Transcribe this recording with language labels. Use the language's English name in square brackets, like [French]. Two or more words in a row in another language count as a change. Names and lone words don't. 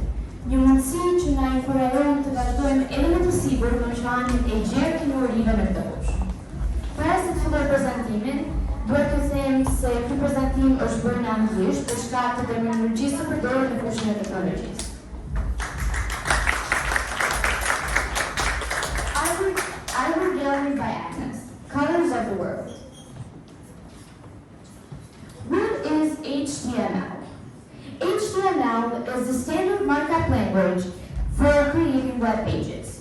[Albanian] Një mundësi që na inkurajon të vazhdojmë edhe më të sigurt në zhvanjen e gjerë të njohurive në këtë fushë. Para se të filloj prezantimin, duhet të them se ky prezantim është bërë në anglisht për shkak të terminologjisë të përdorur në fushën e teknologjisë. [English] Gallery by Agnes, Colors of the World. What is HTML? HTML is the standard markup language for creating web pages.